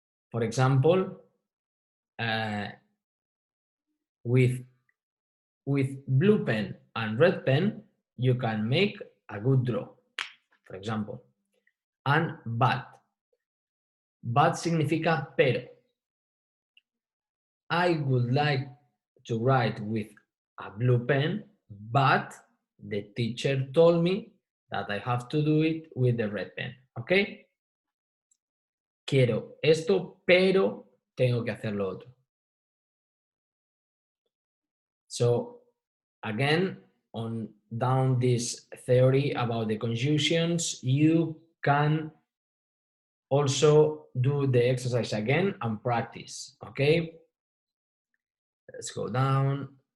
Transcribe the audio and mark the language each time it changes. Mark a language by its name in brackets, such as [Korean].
[English] For example, with blue pen and red pen, you can make a good draw, for example. And but. [Spanish] But significa pero. [English] I would like to write with a blue pen, but the teacher told me that I have to do it with the red pen, ¿ok? [Spanish] Quiero esto, pero tengo que hacer lo otro. [English] So, again, on down this theory about the conjunctions, you can also do the exercise again and practice, okay? Let's go down.